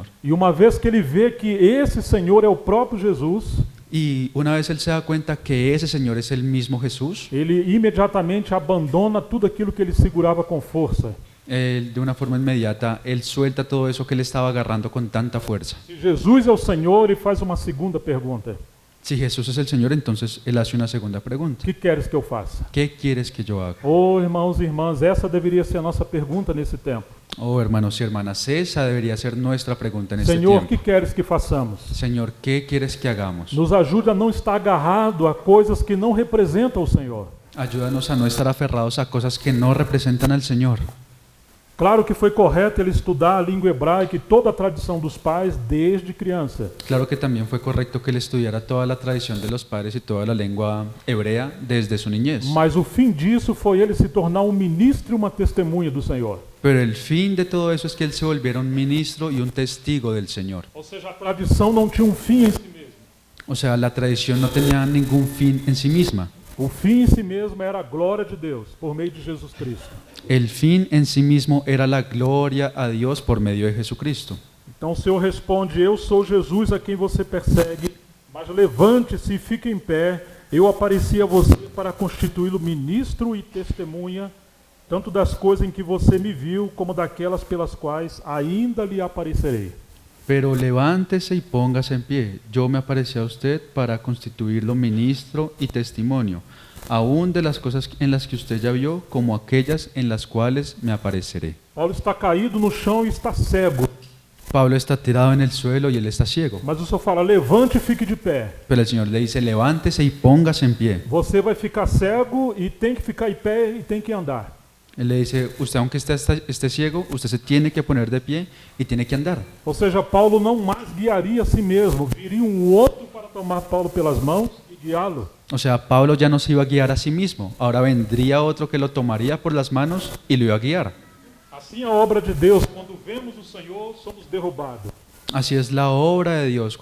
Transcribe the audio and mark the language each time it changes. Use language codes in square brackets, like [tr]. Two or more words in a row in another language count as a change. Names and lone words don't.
[pt] E uma vez que ele vê que esse Senhor é o próprio Jesus, [es] Y una vez él se da cuenta que ese Señor es el mismo Jesús, [pt] ele imediatamente abandona tudo aquilo que ele segurava com força. [es] él, de una forma inmediata, él suelta todo eso que él estaba agarrando con tanta fuerza. [pt] Se Jesus é o Senhor, ele faz uma segunda pergunta: [es] Si Jesús es el Señor, entonces él hace una segunda [pt] O [es] pregunta. [pt] que queres que eu faça? [es] ¿Qué quieres que yo haga? [pt] Oh, irmãos e irmãs, essa deveria ser a nossa pergunta nesse tempo. [es] Oh, hermanos y hermanas, esa debería ser nuestra pregunta en este [pt] Senhor, o [es] tiempo. [pt] que queres que façamos? [es] Señor, ¿qué quieres que hagamos? [pt] Nos ajude a não estar agarrado a coisas que não representam o Senhor. [es] Ayúdanos a no estar aferrados a cosas que no representan al Señor. [pt] Claro que foi correto ele estudar a língua hebraica e toda a tradição dos pais desde criança. [es] Claro que también fue correcto que él estudiara toda la tradición de los padres y toda la lengua hebrea desde su niñez. [pt] Mas o fim disso foi ele se tornar um ministro e uma testemunha do Senhor. [es] Pero el fin de todo eso es que él se volviera un ministro y un testigo del Señor. [pt] Ou seja, a tradição não tinha um fim em si mesmo. [es] O sea, la tradición no tenía ningún fin en sí misma. [pt] O fim em si mesmo era a glória de Deus por meio de Jesus Cristo. [es] El fin en sí mismo era la gloria a Dios por medio de Jesucristo. [pt] Então o Senhor responde: eu sou Jesus a quem você persegue, mas levante-se e fique em pé. Eu apareci a você para constituí-lo ministro e testemunha, tanto das coisas em que você me viu, como daquelas pelas quais ainda lhe aparecerei. [es] Pero levántese y póngase en pie. Yo me aparecí a usted para constituirlo ministro y testimonio, aún de las cosas en las que usted ya vio, como aquellas en las cuales me apareceré. [pt] Paulo está caído no chão e está cego, [es] Pablo está tirado en el suelo y él está ciego. [pt] mas o Senhor fala: levante e fique de pé. [es] Pero el Señor le dice, levántese y póngase en pie. [pt] Você vai ficar cego e tem que ficar em pé e tem que andar. [es] Él le dice, usted aunque esté ciego, usted se tiene que poner de pie y tiene que andar. [pt] Ou seja, Paulo não mais guiaria a si mesmo, viria um outro para tomar Paulo pelas mãos e guiá-lo. [es] O sea, Pablo ya no se iba a guiar a sí mismo. Ahora vendría otro que lo tomaría por las manos y lo iba a guiar. [pt] Assim a obra de Deus, quando vemos o Senhor, somos derrubados. [es] Así es la obra de Dios.